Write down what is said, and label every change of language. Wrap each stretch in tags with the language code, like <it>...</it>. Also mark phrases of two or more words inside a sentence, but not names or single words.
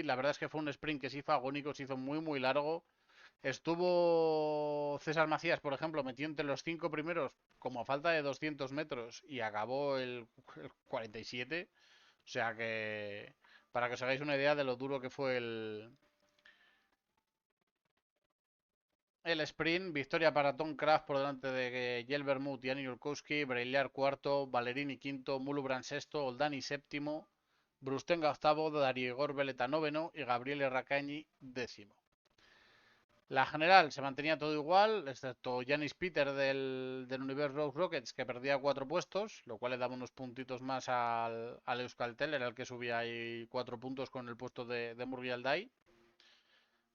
<es>La verdad es que fue un sprint que se hizo agónico, se hizo muy muy largo. Estuvo César Macías, por ejemplo, metió entre los 5 primeros como a falta de 200 metros y acabó el 47. O sea que, para que os hagáis una idea de lo duro que fue el sprint, victoria para Tom Kraft por delante de Jel Vermouth y Annie Olkowski, Breillar cuarto, Ballerini quinto, Mulubran sexto, Oldani séptimo, Brustenga octavo, Dario Igor Veleta noveno y Gabriele Raccagni décimo. La general se mantenía todo igual, excepto Janis Peter del Universe Road Rockets, que perdía 4 puestos, lo cual le daba unos puntitos más al Euskaltel, era el que subía ahí 4 puntos con el puesto de Murgi Alday.</es>